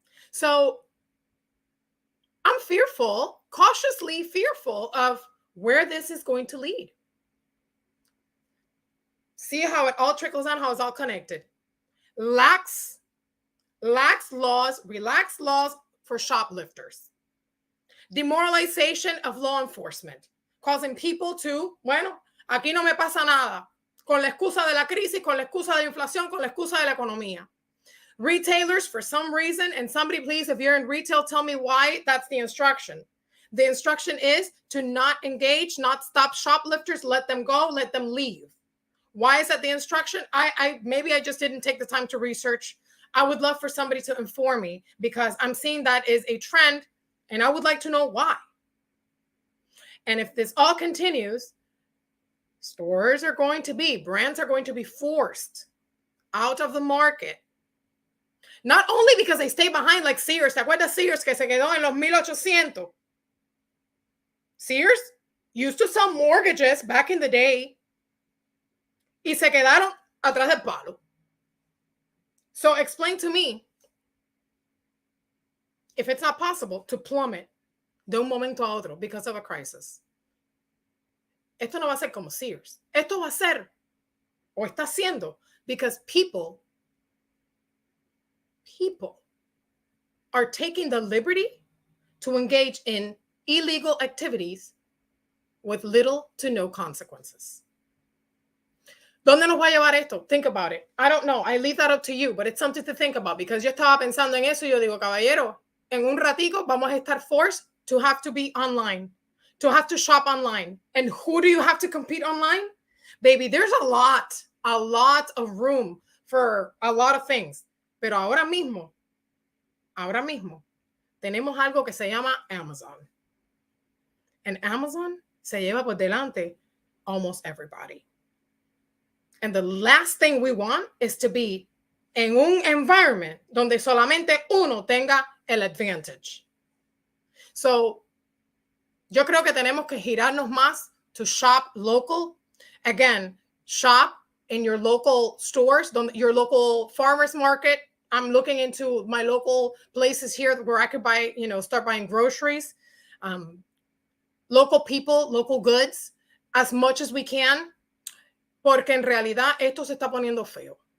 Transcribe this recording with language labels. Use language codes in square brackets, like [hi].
[en] So, I'm fearful, cautiously fearful of where this is going to lead. See how it all trickles down, how it's all connected. Relaxed laws for shoplifters. Demoralization of law enforcement, causing people to, [es] bueno, aquí no me pasa nada, con la excusa de la crisis, con la excusa de la inflación, con la excusa de la economía. [en] Retailers, for some reason, and somebody please, if you're in retail, tell me why that's the instruction. The instruction is to not engage, not stop shoplifters, let them go, let them leave. Why is that the instruction? Maybe I just didn't take the time to research. I would love for somebody to inform me, because I'm seeing that is a trend, and I would like to know why. And if this all continues, brands are going to be forced out of the market. Not only because they stay behind like Sears. [es] ¿Te acuerdas Sears que se quedó en los 1800? [en] Sears used to sell mortgages back in the day [es] y se quedaron atrás del palo. [en] So explain to me if it's not possible to plummet [es] de un momento a otro [en] because of a crisis. [es] Esto no va a ser como Sears. Esto va a ser, o está siendo, [en] because people are taking the liberty to engage in illegal activities with little to no consequences. [es] ¿Dónde nos va a llevar esto? [en] Think about it. I don't know. I leave that up to you, but it's something to think about, because [es] yo estaba pensando en eso y yo digo, caballero, en un ratico vamos a estar [en] forced to have to be online, to have to shop online. And who do you have to compete online? Baby, there's a lot of room for a lot of things. [es] Pero ahora mismo, tenemos algo que se llama Amazon. And Amazon se lleva por delante [en] almost everybody. And the last thing we want is to be en un environment [es] donde solamente uno tenga el [en] advantage. [es] So, yo creo que tenemos que girarnos más [en] to shop local. Again, shop in your local stores, your local farmers market. I'm looking into my local places here where I could buy, start buying groceries. Local people, local goods, as much as we can. [es] Porque en realidad esto se está poniendo feo.